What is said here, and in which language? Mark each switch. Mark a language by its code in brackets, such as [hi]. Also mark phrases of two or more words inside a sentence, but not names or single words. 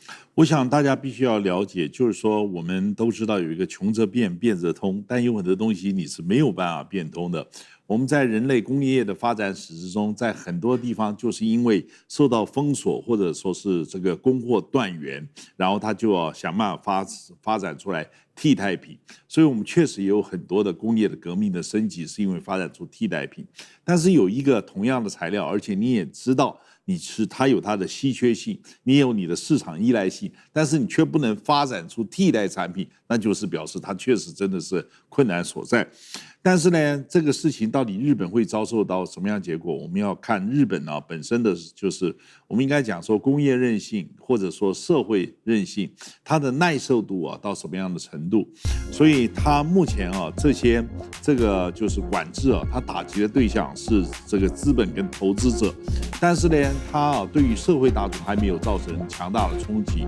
[zh] 我想大家必須要了解，就是說我們都知道有一個窮則變，變則通，但有很多東西你是沒有辦法變通的。我們在人類工業的發展史之中，在很多地方就是因為受到封鎖，或者說是這個供貨斷源，然後它就要想辦法發展出來替代品。所以我們確實有很多的工業的革命的升級，是因為發展出替代品。但是有一個同樣的材料，而且你也知道，它有它的稀缺性，你有你的市场依賴性，但是你卻不能發展出替代產品，那就是表示它確實真的是困難所在。但是呢，这個事情到底日本會遭受到什麼樣的結果？我們要看日本啊本身的就是我們應該講說工業韌性或者說社會韌性，它的耐受度啊到什麼樣的程度？所以它目前啊這個就是管制啊，它打擊的對象是這個資本跟投資者，但是呢，它啊對於社會大眾還沒有造成強大的衝擊。